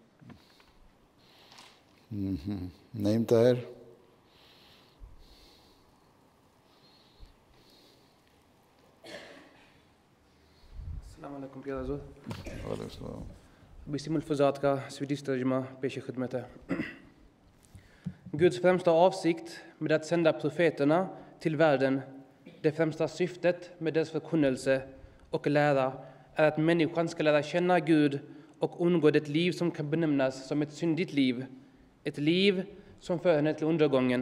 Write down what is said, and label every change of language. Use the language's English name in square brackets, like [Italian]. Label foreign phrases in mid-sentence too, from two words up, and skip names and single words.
[Urdu] نعیم طاہر۔ السلام علیکم پیارا حضور۔ وعلیکم السلام۔ اسی ملفوظات کا swedish ترجمہ پیش خدمت ہے۔ [Swedish] Guds främsta avsikt med att sända profeterna till världen, det främsta syftet med deras förkunnelse och lära är att människan ska lära känna Gud och undgå det liv som kan benämnas som ett syndigt liv, ett liv som för henne till undergången.